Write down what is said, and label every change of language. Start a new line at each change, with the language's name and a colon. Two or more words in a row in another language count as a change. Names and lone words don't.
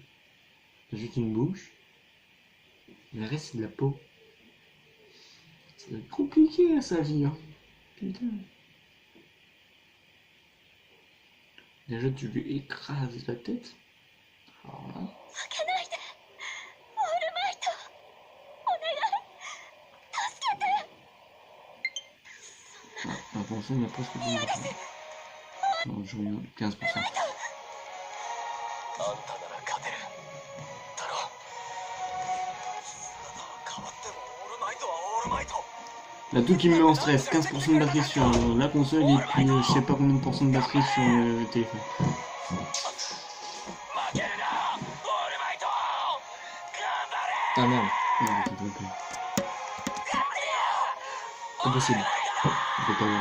French: Il a juste une bouche. Le reste c'est de la peau. Ça va être compliqué à sa vie. Hein. Putain. Déjà tu lui écrases la tête. Alors là.
Japanese: 負けないでオールマイト。お願い助けて。
French: Ah, attention, il y a presque du non, je reviens 15%.
Japanese: あんたなら勝てる。だろ。姿は変わってもオールマイトはオールマイト。
French: Là, tout qui me met en stress, 15% de batterie sur la console et puis je sais pas combien de pourcents de batterie sur le téléphone. Ah merde, non, t'es trompé. Impossible. On peut pas voir.